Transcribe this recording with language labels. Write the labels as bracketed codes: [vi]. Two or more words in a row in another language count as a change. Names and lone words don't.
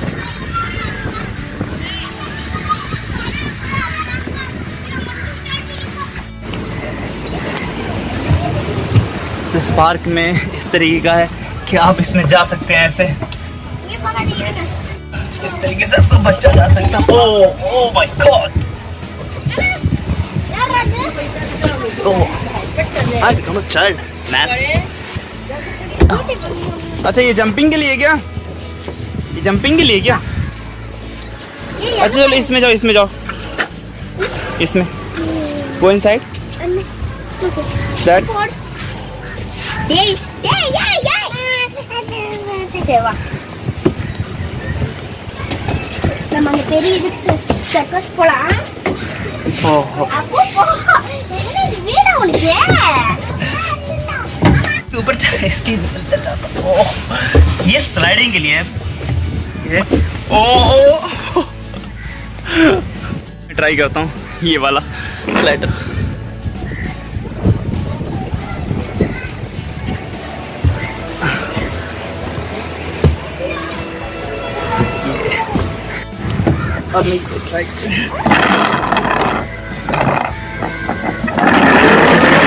[hi] इस पार्क में इस तरीके का है कि आप इसमें जा सकते हैं ऐसे, इस तरीके से आपका बच्चा जा सकता है। [en] Oh my God, I become a child man. [hi] अच्छा ये जंपिंग के लिए क्या? ये जंपिंग के लिए क्या? अच्छा चलो इसमें जाओ, इसमें जाओ, इसमें [en] go inside that. [id] Namanya Peri circus pola. Oh. Aku ini gimana unik ya? [hi] ऊपर इसकी ये स्लाइडिंग के लिए है। ओह ट्राई करता हूँ ये वाला स्लाइडर। अब मैं ट्राई